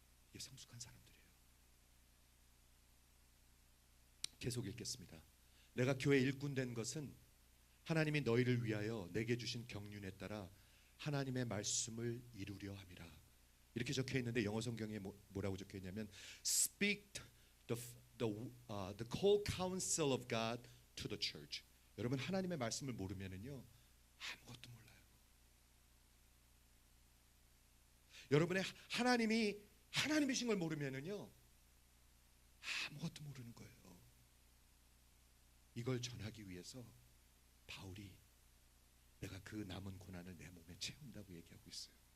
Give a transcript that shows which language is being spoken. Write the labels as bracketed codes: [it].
[ko] 이게 성숙한 사람들이에요. 계속 읽겠습니다. 내가 교회 일꾼 된 것은 하나님이 너희를 위하여 내게 주신 경륜에 따라 하나님의 말씀을 이루려 함이라. 이렇게 적혀 있는데 영어 성경에 뭐라고 적혀 있냐면 [en] Speak the whole counsel of God to the church. [ko] 여러분 하나님의 말씀을 모르면은요 아무것도 몰라요. 여러분의 하나님이신 걸 모르면은요 아무것도 모르는 거예요. 이걸 전하기 위해서 바울이 내가 그 남은 고난을 내 몸에 채운다고 얘기하고 있어요.